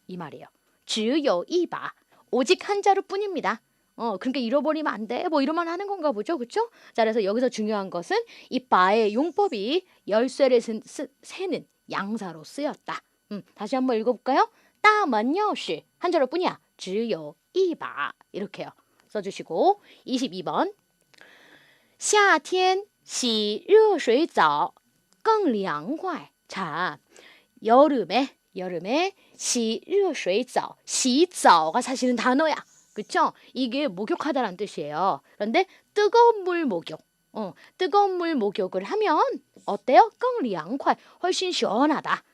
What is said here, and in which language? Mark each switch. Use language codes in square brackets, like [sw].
[ko] 이 말이에요. [zh] 只有一把. [ko] 오직 한 자루뿐입니다. 그러니까 잃어버리면 안 돼. 뭐 이러면 하는 건가 보죠. 그렇죠? 자, 그래서 여기서 중요한 것은 이 바의 용법이 열쇠를 세는 양사로 쓰였다. 다시 한번 읽어볼까요? [zh] 大门钥匙 [ko] 한 자루뿐이야. [zh] 只有一把 [ko] 이렇게요. 써주시고 22번 [zh] 夏天洗热水澡更凉快. [ko] 자, 여름에 [zh] 洗热水澡 洗澡 [ko] 가 사실은 단어야. 그쵸? 이게 목욕하다라는 뜻이에요. 그런데 뜨거운 물 목욕. 뜨거운 물 목욕을 하면 어때요? [zh] 更凉快 [ko] 훨씬 시원하다.